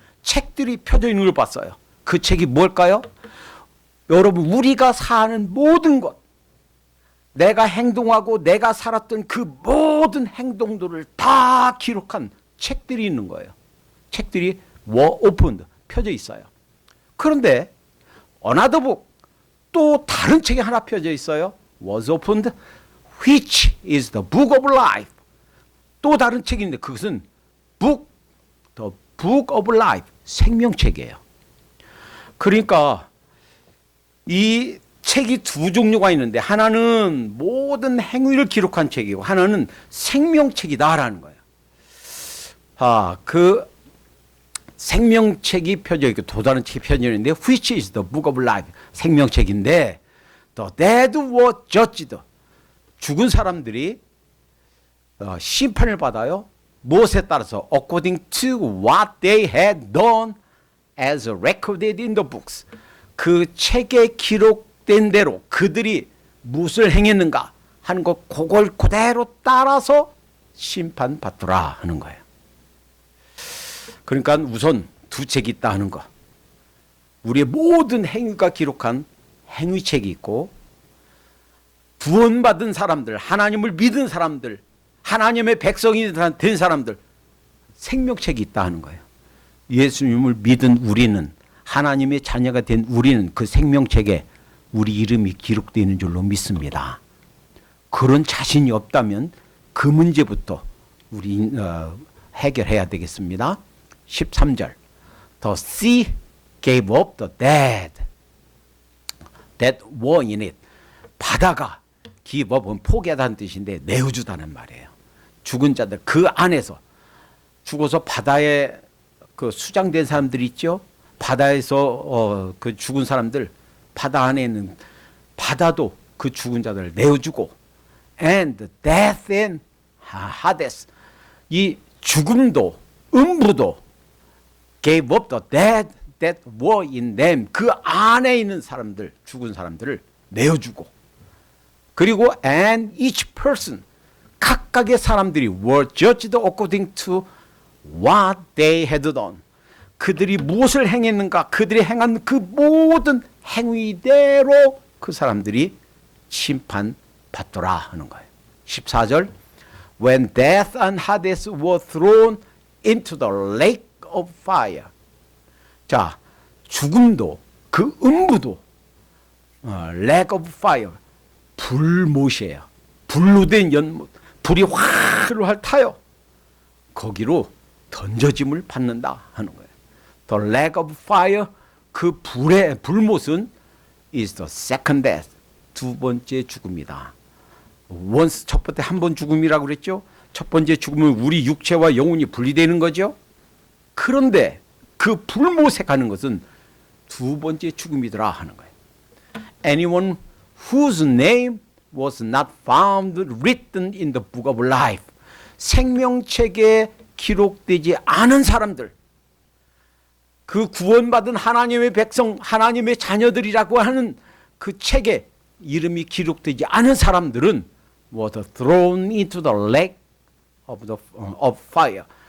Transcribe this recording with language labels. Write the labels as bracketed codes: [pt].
[ko] 책들이 펴져 있는 걸 봤어요. 그 책이 뭘까요? 여러분 우리가 사는 모든 것 내가 행동하고 내가 살았던 그 모든 행동들을 다 기록한 책들이 있는 거예요. 책들이 [en] were opened [ko] 펴져 있어요. 그런데 [en] another book [ko] 또 다른 책이 하나 펴져 있어요. [en] was opened which is the book of life. [ko] 또 다른 책인데 그것은 [en] book the book of life [ko] 생명책이에요. 그러니까 이 책이 두 종류가 있는데 하나는 모든 행위를 기록한 책이고 하나는 생명책이다라는 거예요. 그 생명책이 펴져 있고 또 다른 책이 펴져 있는데 [en] which is the book of life [ko] 생명책인데 [en] the dead were judged [ko] 죽은 사람들이 심판을 받아요. 무엇에 따라서 [en] according to what they had done as recorded in the books. [ko] 그 책에 기록된 대로 그들이 무엇을 행했는가 하는 것 그걸 그대로 따라서 심판받더라 하는 거예요. 그러니까 우선 두 책이 있다 하는 거. 우리의 모든 행위가 기록한 행위책이 있고 구원받은 사람들, 하나님을 믿은 사람들, 하나님의 백성이 된 사람들 생명책이 있다 하는 거예요. 예수님을 믿은 우리는 하나님의 자녀가 된 우리는 그 생명책에 우리 이름이 기록되어 있는 줄로 믿습니다. 그런 자신이 없다면 그 문제부터 우리 해결해야 되겠습니다. [en] 13절 The sea gave up the dead that were in it. [ko] 바다가 give up은 포기하다는 뜻인데 내어주다는 말이에요. 죽은 자들 그 안에서 죽어서 바다에 그 수장된 사람들 있죠. 바다에서 그 죽은 사람들 바다 안에 있는 바다도 그 죽은 자들을 내어주고 [en] and death and hades [ko] 이 죽음도 음부도 [en] gave up the dead that were in them [ko] 그 안에 있는 사람들 죽은 사람들을 내어주고 그리고 [en] and each person [ko] 각각의 사람들이 [en] were judged according to what they had done [ko] 그들이 무엇을 행했는가 그들이 행한 그 모든 행위대로 그 사람들이 심판받더라 하는 거예요. [en] 14절 When death and Hades were thrown into the lake of fire. [ko] 자, 죽음도 그 음부도 [en] lake of fire [ko] 불못이에요. 불로 된 연못 불이 활활 타요. 거기로 던져짐을 받는다 하는 거예요. [en] The lake of fire [ko] 그 불의 불못은 [en] is the second death [ko] 두 번째 죽음이다. once 첫 번째 한 번 죽음이라고 그랬죠. 첫 번째 죽음은 우리 육체와 영혼이 분리되는 거죠. 그런데 그 불못에 가는 것은 두 번째 죽음이더라 하는 거예요. [en] Anyone whose name was not found written in the book of life. [ko] 생명책에 기록되지 않은 사람들. 그 구원받은 하나님의 백성, 하나님의 자녀들이라고 하는 그 책에 이름이 기록되지 않은 사람들은 [en] was thrown into the lake of fire.